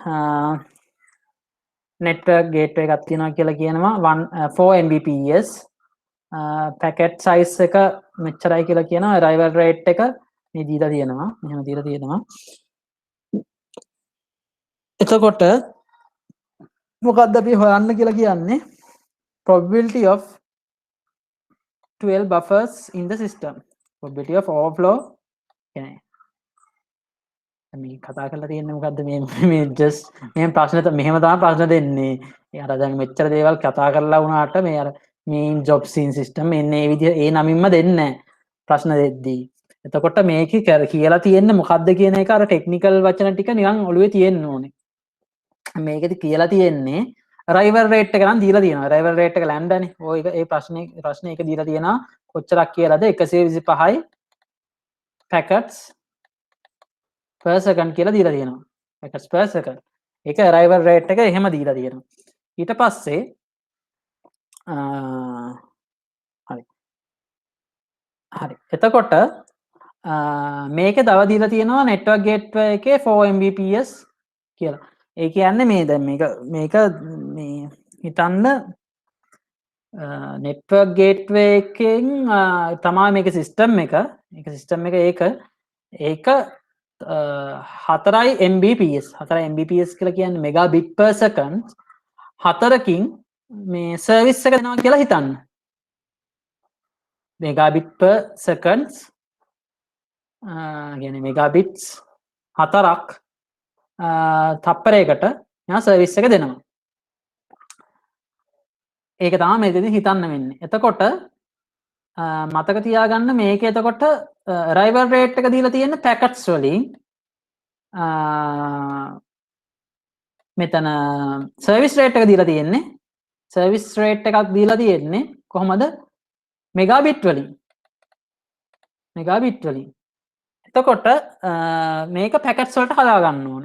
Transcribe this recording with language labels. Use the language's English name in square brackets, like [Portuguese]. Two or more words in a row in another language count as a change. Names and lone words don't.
[English] network gateway [Sinhala] එකක් තියෙනවා කියලා කියනවා 4 Mbps. [English] packet size [Sinhala] එක මෙච්චරයි කියලා කියනවා. [English] arrival rate [Sinhala] එක මේ දීලා තියෙනවා. මෙහෙම දීලා තියෙනවා. එතකොට මොකක්ද අපි හොයන්න කියලා කියන්නේ? [English] probability of 12 buffers in the system. probability of overflow [Sinhala] කියන්නේ මේ කතා කරලා තියෙන්නේ මොකද්ද මේ just මේ ප්‍රශ්න මෙහෙම තමයි ප්‍රශ්න දෙන්නේ. ඒ අර දැන් මෙච්චර දේවල් කතා කරලා වුණාට මේ අර [English] mean jobs in system [Sinhala] එන්නේ මේ විදිහ ඒ නමින්ම දෙන්නේ නැහැ ප්‍රශ්න දෙද්දී. එතකොට මේක කියලා තියෙන්නේ මොකද්ද කියන එක අර ටෙක්නිකල් වචන ටික නිකන් ඔළුවේ තියෙන්න ඕනේ. මේකෙදි කියලා තියෙන්නේ [English] arrival rate [Sinhala] එක නම් දීලා තියෙනවා. [English] arrival rate [Sinhala] එක lambda නේ. ඔය ඒ ප්‍රශ්නේ එක දීලා තියෙනවා. කොච්චරක් කියලාද 125යි [English] packets per second [Sinhala] කියලා දීලා තියෙනවා. [English] packets per second. [Sinhala] ඒක [English] arrival rate [Sinhala] එක එහෙම දීලා තියෙනවා. ඊට පස්සේ හරි. හරි. එතකොට මේකේ තව දීලා තියෙනවා [English] network gateway [Sinhala] එකේ 4 Mbps කියලා. ඒ කියන්නේ මේ දැන් මේක මේ හිතන්න [English] network gateway [Sinhala] එකෙන් තමයි මේක system එක. ඒක system එක ඒක 4 Mbps 4 Mbps කියලා කියන්නේ [English] megabit per second [Sinhala] 4කින් මේ සර්විස් එක දෙනවා කියලා හිතන්න. [English] megabit per seconds [Sinhala] කියන්නේ megabits 4ක් තප්පරයකට යා සර්විස් එක දෙනවා. ඒක තමයි මෙතනදි හිතන්න වෙන්නේ. එතකොට මතක තියාගන්න මේක එතකොට [English] arrival rate [Sinhala] එක දීලා තියෙන packets වලින් මෙතන [English] service rate [Sinhala] එක දීලා තියෙන්නේ [English] service rate [Sinhala] එකක් දීලා තියෙන්නේ කොහමද megabit වලින් එතකොට මේක පැකට්ස් වලට හදා ගන්න ඕනේ.